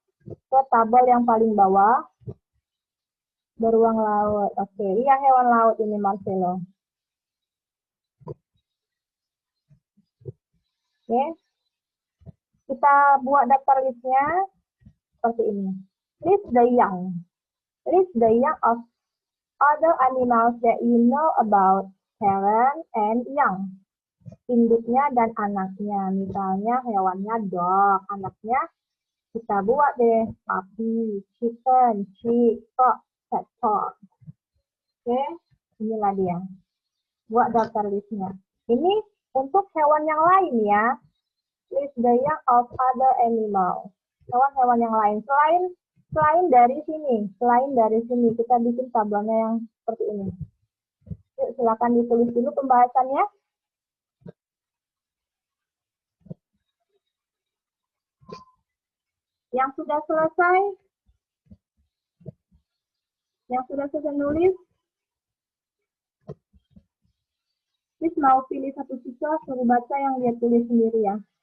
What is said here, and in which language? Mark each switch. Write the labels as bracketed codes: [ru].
[id] Ke tabel yang paling bawah. Beruang laut. Oke, iya hewan laut ini Marcelo. Oke. Kita buat daftar listnya seperti ini. [en] List the young. List the young of other animals that you know about, parent and young. [id] Induknya dan anaknya. Misalnya hewannya dog, anaknya kita buat deh puppy, chicken, chick, frog, tadpole. Oke, inilah dia. Buat daftar listnya. Ini untuk hewan yang lain ya. [en] List the young of other animals. [id] Hewan-hewan yang lain. Selain dari sini kita bikin tabelnya yang seperti ini. Yuk, silakan ditulis dulu pembahasannya. Yang sudah selesai nulis, please mau pilih satu siswa suruh baca yang dia tulis sendiri ya.